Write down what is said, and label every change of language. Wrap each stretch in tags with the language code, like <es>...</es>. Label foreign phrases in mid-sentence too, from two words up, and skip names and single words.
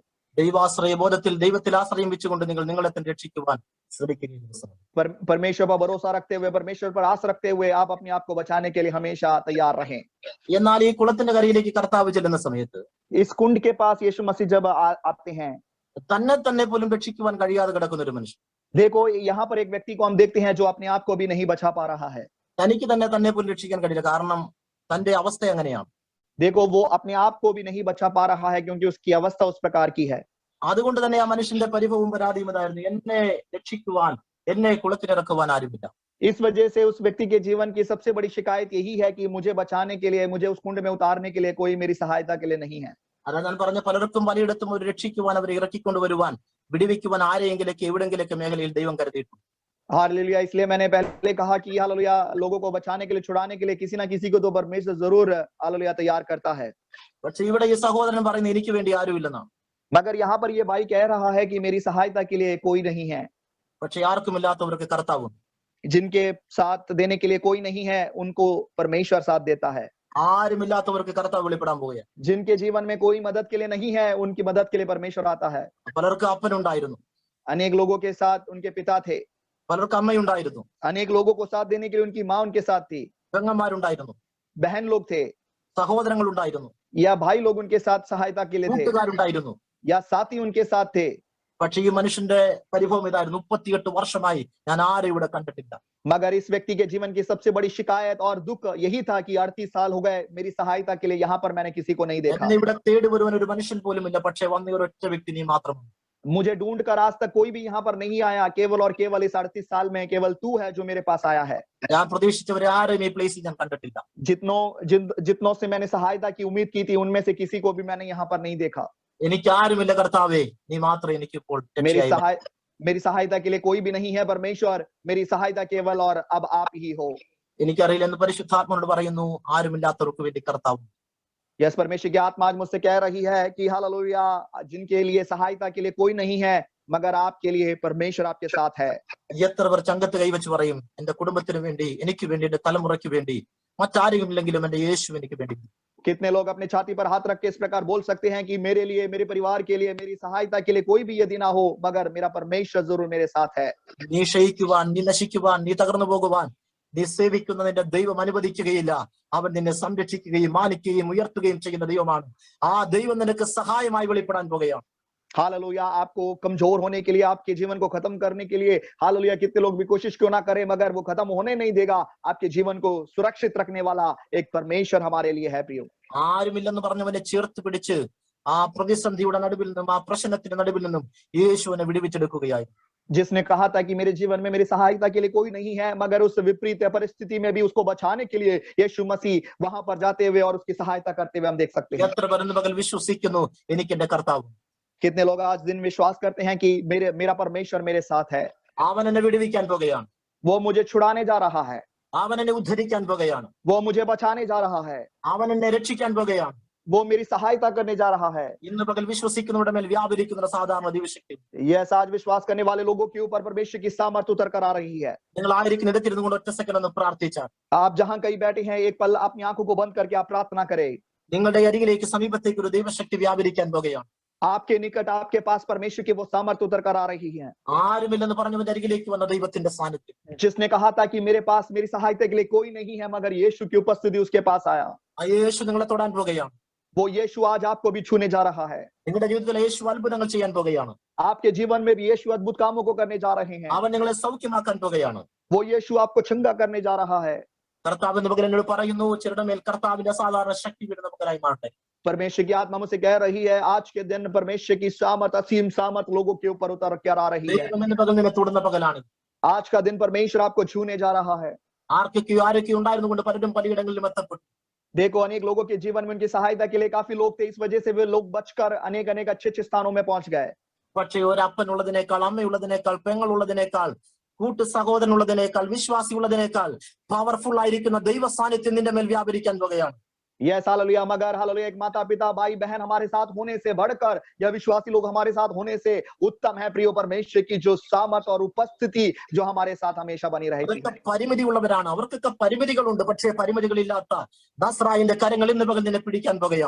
<ml>ദൈവാശ്രയ ബോധത്തിൽ ദൈവത്തിൽ ആശ്രയം വെച്ചുകൊണ്ട് നിങ്ങൾ നിങ്ങളെ തന്നെ രക്ഷിക്കുവാൻ ശ്രമിക്കുക.</ml> <hi>परमेश्वर पर भरोसा रखते हुए, परमेश्वर पर आस रखते हुए आप अपने आप को बचाने के लिए हमेशा तैयार रहें।</hi> <ml>എന്നാൽ ഈ കുളത്തിന്റെ കരയിലേക്ക് കർത്താവ് ചെല്ലുന്ന സമയത്ത്,</ml> <hi>इस कुंड के पास यीशु मसीह जब आते हैं,</hi> <ml>തന്നെ തന്നെ പോലും രക്ഷിക്കുവാൻ കഴിയാതെ കിടക്കുന്ന ഒരു മനുഷ്യൻ.</ml> <hi>देखो यहाँ पर एक व्यक्ति को हम देखते हैं जो अपने आप को भी नहीं बचा पा रहा है।</hi> <ml>തനിക്ക് തന്നെ പോലും രക്ഷിക്കാൻ കഴിയില്ല, കാരണം തന്റെ അവസ്ഥ അങ്ങനെയാണ്.</ml> <hi>देखो वो अपने आप को भी नहीं बचा पा रहा है क्योंकि उसकी अवस्था उस प्रकार की है।</hi> <ml>അതുകൊണ്ട് തന്നെ ആ മനുഷ്യന്റെ പരിഭവവും പരാതിയും ഇതായിരുന്നു, എന്നെ രക്ഷിക്കുവാൻ, എന്നെ കുളത്തിലിറക്കുവാൻ ആരുമില്ല.</ml> <hi>इस वजह से उस व्यक्ति के जीवन की सबसे बड़ी शिकायत यही है कि मुझे बचाने के लिए, मुझे उस कुंड में उतारने के लिए कोई मेरी सहायता के लिए नहीं है।</hi> <ml>അതാ ഞാൻ പറഞ്ഞ, പലർക്കും പലയിടത്തും ഒരു രക്ഷിക്കുവാൻ, അവരെ ഇറക്കിക്കൊണ്ടുവരുവാൻ, വിടുവിക്കുവാൻ ആരെയെങ്കിലൊക്കെ എവിടെങ്കിലൊക്കെ മേഖലയിൽ ദൈവം കരുതിയിട്ടുണ്ട്.</ml> <hi>हालेलुया। इसलिए मैंने पहले कहा कि हालेलुया लोगों को बचाने के लिए, छुड़ाने के लिए किसी ना किसी को तो परमेश्वर जरूर हालेलुया तैयार करता है।</hi> <ml>പക്ഷെ ഇവിടെ ഈ സഹോദരൻ പറയുന്നത് എനിക്ക് വേണ്ടി ആരുമില്ലെന്നാണ്.</ml> <hi>मगर यहाँ पर ये भाई कह रहा है कि मेरी सहायता के लिए कोई नहीं है,</hi> <ml>പക്ഷെ ആർക്കുമില്ലാത്തവർക്ക് കർത്താവുണ്ട്.</ml> <hi>जिनके साथ देने के लिए कोई नहीं है उनको परमेश्वर साथ देता है,</hi> <ml>ആരുമില്ലാത്തവർക്ക് കർത്താവ് വെളിപ്പെടാൻ പോവുകയാണ്.</ml> <hi>जिनके जीवन में कोई मदद के लिए नहीं है उनकी मदद के लिए परमेश्वर आता है।</hi> <ml>പലർക്ക് അപ്പനുണ്ടായിരുന്നു,</ml> <hi>अनेक लोगों के साथ उनके पिता थे,</hi> <ml>പലർക്ക് അമ്മയുണ്ടായിരുന്നു,</ml> <hi>अनेक लोगों को साथ देने के लिए उनकी माँ उनके साथ थी,</hi> <ml>പെങ്ങന്മാരുണ്ടായിരുന്നു,</ml> <hi>बहन लोग थे</hi> <ml>സഹോദരങ്ങളുണ്ടായിരുന്നു,</ml> <hi>या भाई लोग उनके साथ सहायता के लिए थे</hi> <ml>കൂട്ടുകാരുണ്ടായിരുന്നു.</ml> <hi>या साथी उनके साथ थे।</hi> <ml>പക്ഷെ ഈ മനുഷ്യന്റെ പരിഭവം ഇതായിരുന്നു, 38 വർഷമായി ഞാൻ ആരും ഇവിടെ കണ്ടിട്ടില്ല.</ml> <hi>मगर इस व्यक्ति के जीवन की सबसे बड़ी शिकायत और दुख यही था कि 38 साल हो गए, मेरी सहायता के लिए यहाँ पर मैंने किसी को नहीं देखा,</hi> <ml>എന്നെ ഇവിടെ തേടി വരുവാൻ ഒരു മനുഷ്യൻ പോലും ഇല്ല. പക്ഷെ വന്ന ഒരൊറ്റ വ്യക്തി നീ മാത്രമാണ്.</ml> <hi>मुझे ढूंढ कर आज तक कोई भी यहाँ पर नहीं आया, केवल और केवल इस 38 साल में केवल तू है जो मेरे पास आया है।</hi> <ml>ഞാൻ പ്രതീക്ഷിച്ചവരെ ആരെയും ഈ പ്ലേസിൽ ഞാൻ കണ്ടിട്ടില്ല.</ml> <hi>जितनों से मैंने सहायता की उम्मीद की थी उनमें से किसी को भी मैंने यहाँ पर नहीं देखा।</hi> <ml>എനിക്ക് ആരുമില്ല കർത്താവേ, നീ മാത്രമേ എനിക്കിപ്പോൾ രക്ഷയായി.</ml> <hi>मेरी सहायता के लिए कोई भी नहीं है परमेश्वर, मेरी सहायता केवल और अब आप ही हो।</hi> <ml>എനിക്കറിയില്ല എന്ന് പരിശുദ്ധാത്മാവോട് പറയുന്നു, ആരുമില്ലാത്തവർക്ക് വേണ്ടി കർത്താവ്.</ml> <hi>यस, परमेश्वर की आत्मा आज मुझसे कह रही है कि हालेलुया जिनके लिए सहायता के लिए कोई नहीं है मगर आपके लिए परमेश्वर आपके साथ है।</hi> <ml>എത്ര പേർ ചങ്കത്ത് കൈവച്ച് പറയും, എന്റെ കുടുംബത്തിന് വേണ്ടി, എനിക്ക് വേണ്ടി, എന്റെ തലമുറയ്ക്ക് വേണ്ടി, മറ്റാരെങ്കിലും ഇല്ലെങ്കിലും എന്റെ യേശു എനിക്ക് വേണ്ടി.</ml> <hi>कितने लोग अपने छाती पर हाथ रख के इस प्रकार बोल सकते हैं कि मेरे लिए, मेरे परिवार के लिए, मेरी सहायता के लिए कोई भी यदि ना हो मगर मेरा परमेश्वर जरूर मेरे साथ है।</hi> <ml>നീ ക്ഷയിക്കുവാൻ, നീ നശിക്കുവാൻ, നീ തകർന്നു പോകുവാൻ നീ സേവിക്കുന്ന നിന്റെ ദൈവം അനുവദിക്കുകയില്ല. അവൻ നിന്നെ സംരക്ഷിക്കുകയും മാനിക്കുകയും ഉയർത്തുകയും ചെയ്യുന്ന ദൈവമാണ്. ആ ദൈവം നിനക്ക് സഹായമായി വെളിപ്പെടാൻ പോകുകയാണ്.</ml> <hi>हालेलुया आपको कमजोर होने के लिए, आपके जीवन को खत्म करने के लिए हालेलुया कितने लोग भी कोशिश क्यों ना करें मगर वो खत्म होने नहीं देगा। आपके जीवन को सुरक्षित रखने वाला एक परमेश्वर हमारे लिए है प्रियो।</hi> <ml>ആരുമില്ലെന്ന് പറഞ്ഞവനെ ചേർത്ത് പിടിച്ച് ആ പ്രതിസന്ധിയുടെ നടുവിൽ നിന്നും, ആ പ്രശ്നത്തിന്റെ നടുവിൽ നിന്നും യേശുവിനെ വിടുവിച്ചെടുക്കുകയായി.</ml> <hi>जिसने कहा था कि मेरे जीवन में मेरी सहायता के लिए कोई नहीं है मगर उस विपरीत परिस्थिति में भी उसको बचाने के लिए यीशु मसीह वहां पर जाते हुए और उसकी सहायता करते हुए हम देख सकते हैं।</hi> <ml>എത്ര പേർ ഇന്ന് പകൽ വിശ്വസിക്കുന്നു, എനിക്ക് എന്റെ കർത്താവ്.</ml> <hi>कितने लोग आज दिन विश्वास करते हैं कि मेरा परमेश्वर मेरे साथ है,</hi> <ml>അവൻ എന്നെ വിടുവിക്കാൻ പോകുകയാണ്,</ml> <hi>वो मुझे छुड़ाने जा रहा है,</hi> <ml>അവൻ എന്നെ ഉദ്ധരിക്കാൻ പോകുകയാണ്,</ml> <hi>वो मुझे बचाने जा रहा है,</hi> <ml>അവൻ എന്നെ രക്ഷിക്കാൻ പോകുകയാണ്.</ml> <hi>वो मेरी सहायता करने जा रहा है।</hi> <ml>ഇന്ന് പകൽ വിശ്വസിക്കുന്നവരുടെ മേൽ വ്യാപരിക്കുന്ന സാധാരണ ദൈവശക്തി</ml> <hi>यस, आज विश्वास करने वाले लोगों के ऊपर परमेश्वर की सामर्थ उतर कर आ रही है।</hi> <ml>നിങ്ങൾ ആയിരിക്കുന്ന ഇടത്തിരുന്നു കൊണ്ട് ഒറ്റ സെക്കൻഡ് ഒന്ന് പ്രാർത്ഥിച്ചാൽ,</ml> <hi>आप जहां कहीं बैठे हैं एक पल अपनी आंखों को बंद करके आप प्रार्थना करें।</hi> <ml>നിങ്ങളുടെ അരികിലേക്ക് സമീപത്തേക്ക് ഒരു ദൈവശക്തി വ്യാപരിക്കാൻ പോകുകയാണ്.</ml> <hi>आपके निकट, आपके पास परमेश्वर की वो सामर्थ उतर कर आ रही है।</hi> <ml>ആരുമില്ലെന്ന് പറഞ്ഞവന്റെ അരികിലേക്ക് വന്ന ദൈവത്തിന്റെ സാന്നിധ്യം,</ml> <hi>जिसने कहा था कि मेरे पास मेरी सहायता के लिए कोई नहीं है मगर यीशु की उपस्थिति उसके पास आया।</hi> <ml>ആ യേശു നിങ്ങളെ തൊടാൻ പോകുകയാണ്.</ml> <hi>वो यीशु आज आपको भी छूने जा रहा है।</hi> <ml>നിങ്ങളുടെ ജീവിതത്തിൽ യേശു അത്ഭുതങ്ങൾ ചെയ്യാൻ പോകുകയാണ്.</ml> <hi>आपके जीवन में भी यीशु अद्भुत कामों को करने जा रहे हैं।</hi> <ml>അവൻ നിങ്ങളെ സൗഖ്യമാക്കാൻ പോകുകയാണ്.</ml> <hi>वो यीशु आपको चंगा करने जा रहा है।</hi> <ml>കർത്താവ് എന്ന് പകൽ എന്നോട് പറയുന്നു, ചിലരുടെ മേൽ കർത്താവിന്റെ അസാധാരണ ശക്തി വീട് നമുക്കായി മാറട്ടെ.</ml> <hi>परमेश्वर की आत्मा मुझसे कह रही है आज के दिन परमेश्वर की सामर्थ, असीम सामर्थ लोगों के ऊपर उतर कर आ रही है।</hi> <ml>ദൈവം എന്ന് പകൽ നിന്നെ തൊടുന്ന പകലാണ്.</ml> <hi>आज का दिन परमेश्वर आपको छूने जा रहा है।</hi> <ml>ആരൊക്കെ ഉണ്ടായിരുന്നു കൊണ്ട് പലരും പലയിടങ്ങളിലും എത്തപ്പെട്ടു.</ml> <hi>देखो अनेक लोगों के जीवन में उनकी सहायता के लिए काफी लोग थे, इस वजह से वे लोग बचकर अनेक अनेक अच्छे स्थानों में पहुंच गए।</hi> <ml>പക്ഷേ ഒരപ്പനുള്ളതിനേക്കാൾ, അമ്മയുള്ളതിനേക്കാൾ, പെങ്ങളുള്ളതിനേക്കാൾ, കൂട്ടു സഹോദരനുള്ളതിനേക്കാൾ, വിശ്വാസിയുള്ളതിനേക്കാൾ പവർഫുൾ ആയിരിക്കുന്ന ദൈവ സാന്നിധ്യം നിന്റെ മേൽ വ്യാപരിക്കാൻ പോകുകയാണ്.</ml> <hi>यस हालेलुया, मगर हालेलुया एक माता पिता भाई बहन हमारे साथ होने से बढ़कर या विश्वासी लोग हमारे साथ होने से उत्तम है प्रियो परमेश्वर की जो सामर्थ और उपस्थिति जो हमारे साथ हमेशा बनी रहेगी।</hi> <ml>അവർക്കൊക്കെ പരിമിതി ഉള്ളവരാണ്, അവർക്കൊക്കെ പരിമിതികളുണ്ട്. പക്ഷേ പരിമിതികളില്ലാത്ത നസ്രായന്റെ കരങ്ങൾ ഇന്ന് പകൽ നിന്നെ പിടിക്കാൻ പോകുകയാണ്.</ml>